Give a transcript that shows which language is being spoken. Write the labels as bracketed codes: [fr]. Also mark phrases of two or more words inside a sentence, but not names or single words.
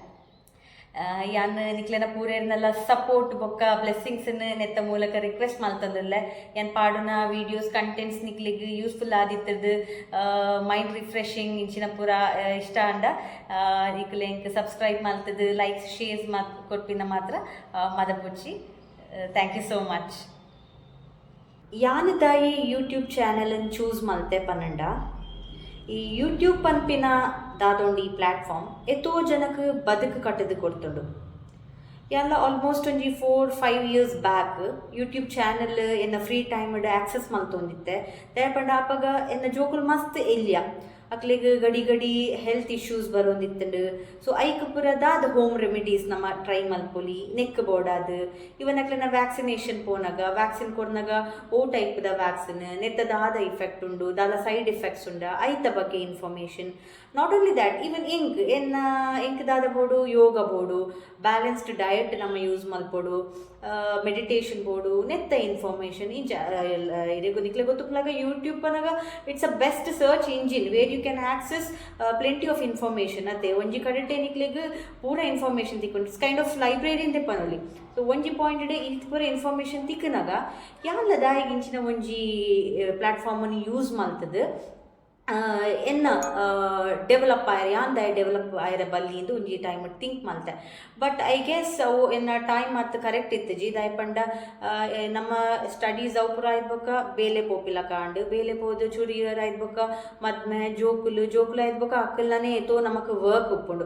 [tcy] ಯಾನ್ ನಿಕ್ಲೆನ ಪೂರೇರ್ನೆಲ್ಲ ಸಪೋರ್ಟ್ ಬೊಕ್ಕ ಬ್ಲೆಸ್ಸಿಂಗ್ಸ್ ನೆತ್ತ ಮೂಲಕ ರಿಕ್ವೆಸ್ಟ್ ಮಲ್ತಂದಿಲ್ಲ ಯಾನ್ ಪಾಡುನ [en] videos contents [tcy] ನಿಕ್ಲಿಗೆ ಯೂಸ್ಫುಲ್ ಆದಿತ್ತದು [en] mind refreshing [tcy] ಇಂಚಿನ ಪೂರ ಇಷ್ಟ ಅಂಡ ನಿಕ್ಲೆ ಸಬ್ಸ್ಕ್ರೈಬ್ ಮಲ್ತದು [en] likes shares [tcy] ಕೊಟ್ಪಿನ ಮಾತ್ರ ಮದಪುಚ್ಚಿ [en] thank you so much. [tcy] ಯಾನ್ ದಾಯಿ [en] YouTube channel [tcy] ಚೂಸ್ ಮಲ್ತೆ ಪನ್ನಂಡ ಈ ಯೂಟ್ಯೂಬ್ ಪನ್ಪಿನ ದಾದೊಂಡು ಈ ಪ್ಲ್ಯಾಟ್ಫಾರ್ಮ್ ಎತ್ತೋ ಜನಕ್ಕೆ ಬದುಕು ಕಟ್ಟದು ಕೊಡ್ತುಂಡು. ಎಲ್ಲ ಆಲ್ಮೋಸ್ಟ್ ಒಂಜಿ [en] 4-5 years back YouTube channel [tcy] ಎನ್ನ [en] free time access [tcy] ಮಲ್ತೊಂದಿತ್ತೆ ದಯಪಂಡ ಆಪಾಗ ಎನ್ನ ಜೋಕುಲು ಮಸ್ತ್ ಎಲ್ಯ ಅಕ್ಲಿಗೆ ಗಡಿ [en] health issues [tcy] ಬರೋಂದಿತ್ತಂಡು. ಸೊ ಐಕ್ ಪುರದಾದ [en] home remedies [tcy] ನಮ್ಮ ಟ್ರೈ ಮಲ್ಪೊಲಿ ನೆಕ್ ಬೋರ್ಡಾದ ಇವನ್ ಅಕ್ಲೆನ ವ್ಯಾಕ್ಸಿನೇಷನ್ ಪೋನಾಗ ವ್ಯಾಕ್ಸಿನ್ ಕೊಡ್ನಾಗ ಓ ಟೈಪ್ದ ವ್ಯಾಕ್ಸಿನ್ ನೆತ್ತದಾದ ಇಫೆಕ್ಟ್ ಉಂಡು ದಾದ [en] side effects [tcy] ಉಂಡ ಐತ ಬಗ್ಗೆ ಇನ್ಫಾರ್ಮೇಷನ್. [en] not only that even [tcy] ಎಂಕ್ ದಾದ ಬೋಡು ಯೋಗ ಬೋಡು [en] balanced diet [tcy] ನಮ್ಮ ಯೂಸ್ ಮಲ್ಪೊಡು ಮೆಡಿಟೇಷನ್ ಬೋಡು ನೆತ್ತ ಇನ್ಫಾರ್ಮೇಷನ್ ನಿಕ್ಲೆ ಗೊತ್ತುಪ್ಲಾಗ ಯೂಟ್ಯೂಬ್ ಪನಾಗ [en] it's a best search engine where you can access plenty of information [tcy] ಅತ್ತೆ ಒಂಜಿ ಕಡೆಟೆ ನಿಕ್ಲೆಗ್ ಪೂರ ಇನ್ಫಾರ್ಮೇಷನ್ ತಿಕ್ಕೊಂಡು [en] it's kind of library [tcy] ಇಂದೆ ಪನೊಲಿ. ಸೊ ಒಂಜಿ ಪಾಯಿಂಟ್ ಡೆ ಇದು ಪೂರ ಇನ್ಫಾರ್ಮೇಷನ್ ತಿಕ್ಕನಾಗ ಯಾನ್ಲ ದಾಯಿಗಿಂಚಿನ ಒಂಜಿ ಪ್ಲಾಟ್ಫಾರ್ಮನ್ನು ಯೂಸ್ ಮಲ್ತದು ಎನ್ನ ಡೆವಲಪ್ ಆಯ್ರೆ ಯಾನ್ ದಾಯ ಡೆವಲಪ್ ಆಯ್ರೆ ಬಲ್ಲಿ ಇಂದು ಒಂಜಿ ಟೈಮ್ ಥಿಂಕ್ ಮಲ್ತೆ. [en] but I guess [tcy] ಅವು ಎನ್ನ ಟೈಮ್ ಮತ್ತು ಕರೆಕ್ಟ್ ಇತ್ತು ಜಿ ದಾಯ್ ಪಂಡ ನಮ್ಮ ಸ್ಟಡೀಸ್ ಅವು ಪೂರ ಆಯ್ಬೇಕ ಬೇಲೆ ಪೋಪಿಲ ಕಾಂಡು ಬೇಲೆ ಪೋದು ಚುರಿಯರ್ ಆಯ್ಬೇಕ ಮದ್ಮೆ ಜೋಕುಲು ಆಯ್ಬೇಕ ಅಕ್ಕಲ್ಲಾನೇ ತೋ ನಮಕ್ ವರ್ಕ್ ಉಪ್ಪುಂಡು.